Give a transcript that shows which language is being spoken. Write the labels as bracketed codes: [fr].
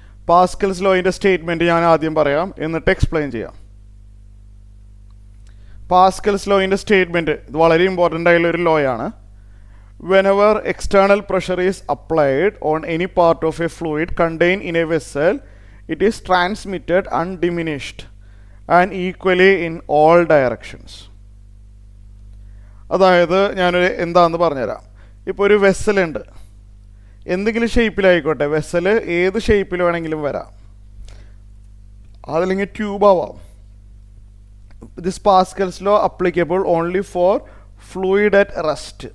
[ml] Pascal's ലോയിൻ്റെ statement ഞാൻ ആദ്യം പറയാം, എന്നിട്ട് എക്സ്പ്ലെയിൻ ചെയ്യാം. പാസ്കൽസ് ലോയിൻ്റെ സ്റ്റേറ്റ്മെൻറ്റ് ഇത് വളരെ ഇമ്പോർട്ടൻ്റ് ആയുള്ള ഒരു ലോയാണ്. [en] Whenever external pressure is applied on any part of a fluid contained in a vessel, it is transmitted undiminished and equally in all directions. [ml] അതായത് ഞാനൊരു എന്താണെന്ന് പറഞ്ഞുതരാം. ഇപ്പോൾ ഒരു വെസലുണ്ട്, എന്തെങ്കിലും ഷേപ്പിലായിക്കോട്ടെ, വെസൽ ഏത് ഷേപ്പിൽ വേണമെങ്കിലും വരാം, അതല്ലെങ്കിൽ ട്യൂബ് ആവാം. [en] This Pascal's law applicable only for fluid at rest.